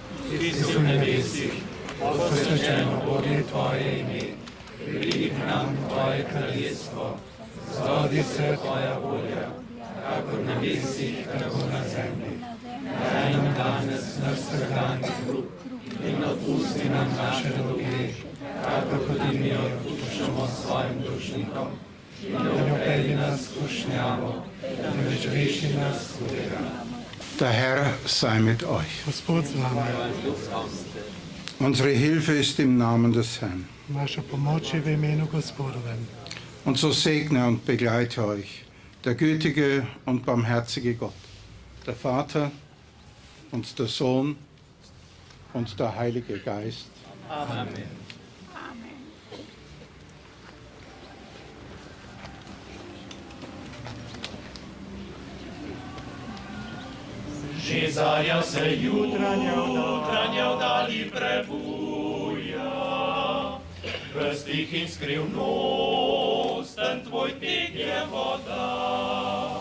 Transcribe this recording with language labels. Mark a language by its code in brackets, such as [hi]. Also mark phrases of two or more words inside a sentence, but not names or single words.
[sl] Posvečeno bodi tvoje ime, pridi k nam tvoje kraljestvo, zgodi se tvoja volja, kakor na nebesih, tako na zemlji. Daj nam danes naš vsakdanji kruh in odpusti nam naše dolge, kakor tudi mi odpuščamo svojim dolžnikom. In ne vpelji nas v skušnjavo, temveč reši nas hudega. [de] der Herr sei mit euch. [sl] Gospod z vami, [de] Unsere Hilfe ist im Namen des Herrn. [sl] naša pomoč je v imenu Gospodovem. [de] Und so segne und begleite euch der gütige und barmherzige Gott, der Vater und der Sohn und der Heilige Geist. Amen. [sl] Že zarja se jutranja vdali prebuja, v stih in skrivnosten tvoj tek je voda.